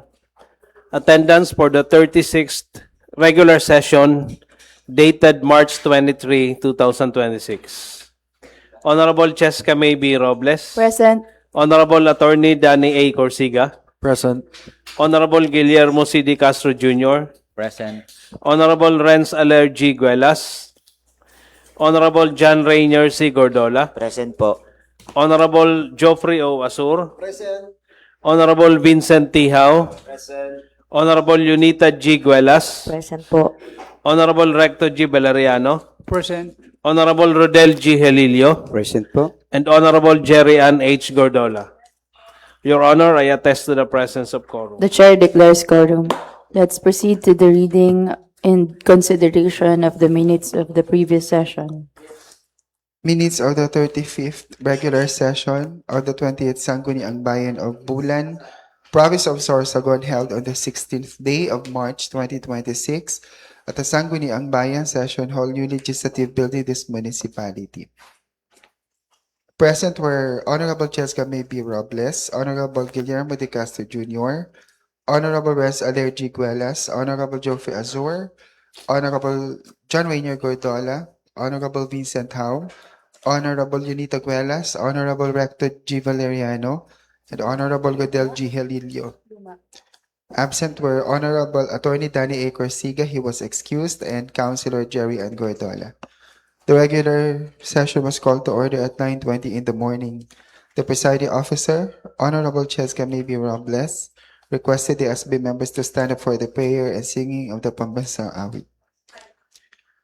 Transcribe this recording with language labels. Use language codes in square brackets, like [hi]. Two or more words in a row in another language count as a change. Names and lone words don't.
[en] Attendance for the 36th regular session dated March 23, 2026. Honorable Cheska May B. Robles. Present. Honorable Attorney Danny A. Corsiga. Present. Honorable Guillermo C. D. Castro Jr. Present. Honorable Renz Aler G. Guelas. Honorable John Rainier C. Gordola. Present po. Honorable Geoffrey O. Asur. Present. Honorable Vincent Tihao. Present. Honorable Unita G. Guelas. Present po. Honorable Recto G. Valeriano. Present. Honorable Rodel G. Helilio. Present po. And Honorable Jerry Ann H. Gordola. Your Honor, I attest to the presence of quorum. The chair declares quorum. Let's proceed to the reading and consideration of the minutes of the previous session. Minutes of the 35th regular session of the 20th Sangguniang Bayan of Bulan, Province of Sorsogon, held on the 16th day of March 2026 at the Sangguniang Bayan Session Hall, New Legislative Building, this municipality. Present were Honorable Cheska May B. Robles, Honorable Guillermo de Castro Jr., Honorable Renz Aler G. Guelas, Honorable Geoffrey Azur, Honorable John Rainier Gordola, Honorable Vincent Howe, Honorable Unita Guelas, Honorable Rector G. Valeriano, and Honorable Godel G. Helilio. Absent were Honorable Attorney Danny A. Corsiga, he was excused, and Councilor Jerry Ann Gordola. The regular session was called to order at 9:20 in the morning. The presiding officer, Honorable Cheska May B. Robles, requested the SB members to stand up for the prayer and singing of the Pambansang Awit.